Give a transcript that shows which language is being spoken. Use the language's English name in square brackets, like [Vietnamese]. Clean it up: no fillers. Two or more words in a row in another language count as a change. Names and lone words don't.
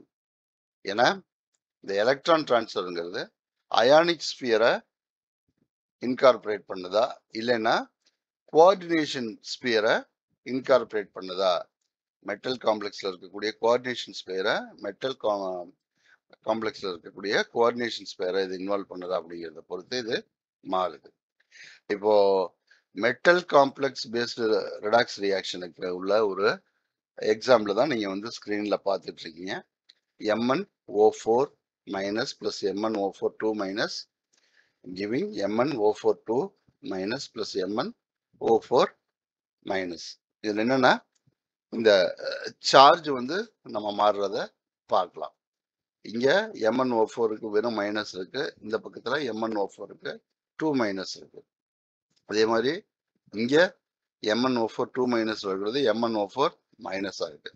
[Tamil] ஏன்னா இந்த [English] electron transferங்கிறது ionic sphereஐ incorporate [Tamil] பண்ணுதா இல்லைன்னா [English] coordination sphereஐ incorporate [Tamil] பண்ணுதா, [English] metal complexல [Tamil] இருக்கக்கூடிய [English] coordination sphereஐ metal complexல [Tamil] இருக்கக்கூடிய [English] coordination sphereஐ [Tamil] இது இன்வால்வ் பண்ணுதா அப்படிங்கிறத பொறுத்து இது மாறுது. இப்போ [English] metal complex based redox reactionக்கு [Tamil] உள்ள ஒரு எக்ஸாம்பிள் தான் நீங்க வந்து ஸ்கிரீன்ல பார்த்துட்டு இருக்கீங்க. [English] MnO4 minus plus MnO4 2 minus giving MnO4 2 minus plus MnO4 minus. [Tamil] இதுல என்னன்னா இந்த சார்ஜ் வந்து நம்ம மாறுறத பார்க்கலாம். இங்க MnO4க்கு வெறும் மைனஸ் இருக்கு, இந்த பக்கத்துல MnO4க்கு 2 மைனஸ் இருக்கு. அதே மாதிரி இங்க MnO4 2 மைனஸ் இருக்கிறது MnO4 மைனஸா இருக்கு.